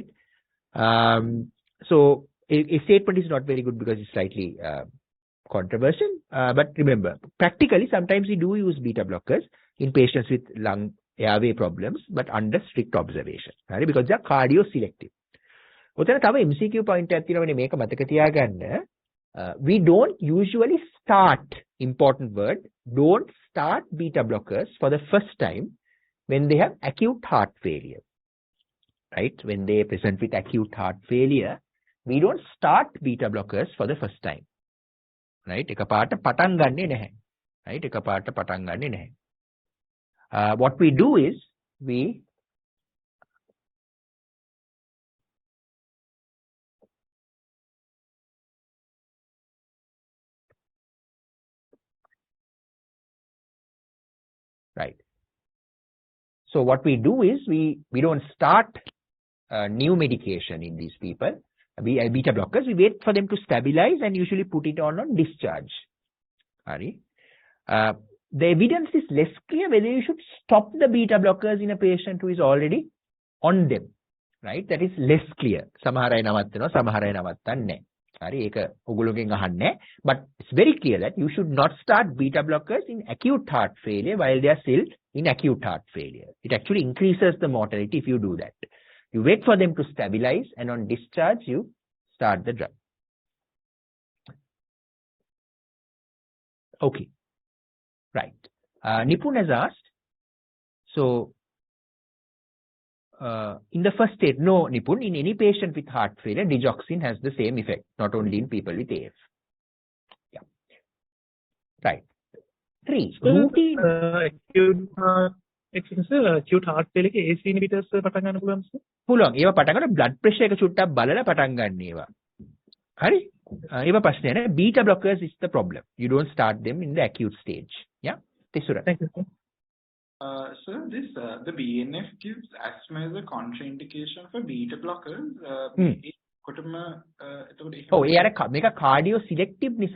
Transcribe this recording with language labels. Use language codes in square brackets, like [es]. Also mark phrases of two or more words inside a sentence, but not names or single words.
[en] So a statement is not very good because it's slightly controversial. But remember, practically, sometimes we do use beta blockers in patients with lung airway problems, but under strict observation. Right? Because they are cardio-selective. [si] ඔතන තව [en] MCQ point [si] එකක් තියෙනවා මේක මතක තියාගන්න. [en] We don't usually start, important word, don't start beta blockers for the first time when they have acute heart failure. Right? When they present with acute heart failure, we don't start beta blockers for the first time. Right? [si] එකපාරට පටන් ගන්නෙ නැහැ. Right? එකපාරට පටන් ගන්නෙ නැහැ. [en] What we do is we right. So what we do is we don't start new medication in these people. Beta blockers, we wait for them to stabilize and usually put it on discharge. [si] Hari. [en] The evidence is less clear whether you should stop the beta blockers in a patient who is already on them. Right? That is less clear. [si] සමහර අය නවත්තනවා, සමහර අය නවත්තන්නේ නැහැ. හරි ඒක ඔගොල්ලෝගෙන් අහන්නේ. [en] But it's very clear that you should not start beta blockers in acute heart failure while they are still in acute heart failure. It actually increases the mortality if you do that. You wait for them to stabilize and on discharge you start the drug. Okay. Right. Nipun has asked, so in the first state, no, Nipun, in any patient with heart failure, digoxin has the same effect, not only in people with AF. Yeah. Right. 3. Routine. acute heart failure [si] එකේ [en] AC inhibitors [si] පටන් ගන්න පුළුවන්ද සර්? පුළුවන්. ඒවා පටන් ගන්න [en] blood pressure [si] එක චුට්ටක් බලලා පටන් ගන්න ඒවා. හරි? ඒවා ප්‍රශ්නය නෑ. [en] Beta blockers is the problem. You don't start them in the acute stage. Yeah. Tisura. Thank you, sir. Sir, the BNF gives asthma as a contraindication for beta blockers. Oh, make a cardio selective nisa.